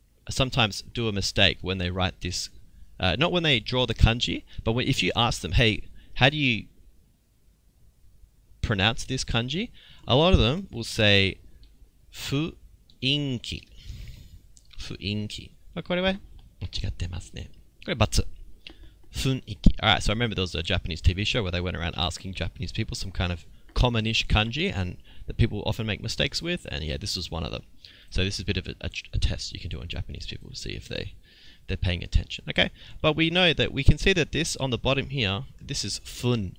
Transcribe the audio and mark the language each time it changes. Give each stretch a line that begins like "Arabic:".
English: sometimes do a mistake when they write this, not when they draw the kanji, but if you ask them, hey, how do you pronounce this kanji? A lot of them will say fu-inki.
Japanese: 雰囲気。これは間違ってますね。これ×。雰囲気.
English: Alright, so I remember there was a Japanese TV show where they went around asking Japanese people some kind of commonish kanji and that people often make mistakes with, and yeah, this was one of them. So this is a bit of a test you can do on Japanese people to see if they're paying attention. Okay, but we know that we can see that this on the bottom here, this is fun.